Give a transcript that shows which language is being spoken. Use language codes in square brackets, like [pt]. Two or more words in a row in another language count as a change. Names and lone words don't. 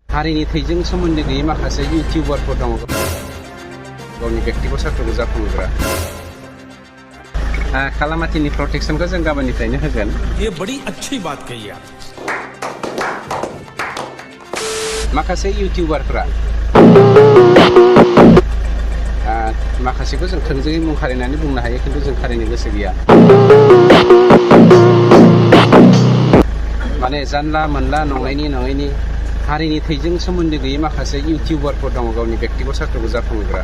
[brx] हारिनि थैजों सोमोन्दो गैयै माखासे इउटिउबारफोर दङ गावनि बेक्तिगत सार्थखौ जाफुंहोग्रा खालामाथिनि प्रटेक्शनखौ जों गाबोननिफ्रायनो होगोन। [hi] ये बड़ी अच्छी बात कही आप। [brx] माखासे इउटिउबारफोरा माखासेखौ जों थोंजोङै मुं खारिनानै बुंनो हायो, खिन्थु जों खारिनो गोसो गैया। माने जानला मोनला नङैनि हारिनि थैजों सोमोन्दो गैयै माखासे इउटिउबारफोर दङ गावनि बेक्तिगत सार्थखौ जाफुंहोग्रा।